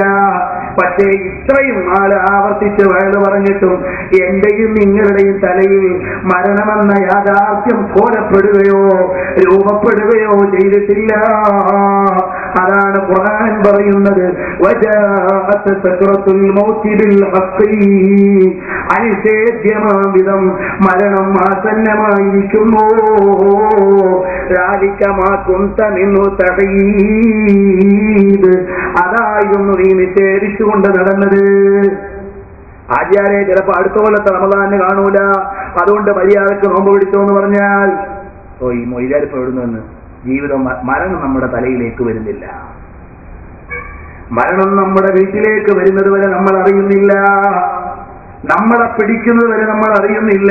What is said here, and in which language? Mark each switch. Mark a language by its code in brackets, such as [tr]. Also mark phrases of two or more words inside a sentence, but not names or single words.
[ml] പക്ഷേ ഇത്രയും നാൾ ആവർത്തിച്ച് വയല് പറഞ്ഞിട്ടും എന്റെയും നിങ്ങളുടെയും തലയിൽ മരണമെന്ന യാഥാർത്ഥ്യം കോലപ്പെടുകയോ രൂപപ്പെടുകയോ ചെയ്തിട്ടില്ല. അതാണ് ഖുർആൻ പറയുന്നത്, [ar] وجاءت سكرة الموت بالحق. [ml] അനിഷേധ്യമാം വിധം മരണം ആസന്നമായിരിക്കുന്നു. [ar] ذلك ما كنت منه تحيد. [ml] അതായിരുന്നു നീ നിഷേധിച്ചുകൊണ്ട് നടന്നത്. ആചാര്യ ചിലപ്പോ അടുത്ത കൊല്ലത്തെ റമദാന് കാണൂല, അതുകൊണ്ട് മര്യാദക്ക് നോമ്പ് പിടിച്ചോ എന്ന് പറഞ്ഞാൽ, ഓ ഈ മൊയ്യാരിപ്പ് എവിടുന്ന് ജീവിതം, മരണം നമ്മുടെ തലയിലേക്ക് വരുന്നില്ല. മരണം നമ്മുടെ വീട്ടിലേക്ക് വരുന്നത് വരെ നമ്മൾ അറിയുന്നില്ല, നമ്മളെ പിടിക്കുന്നത് വരെ നമ്മൾ അറിയുന്നില്ല.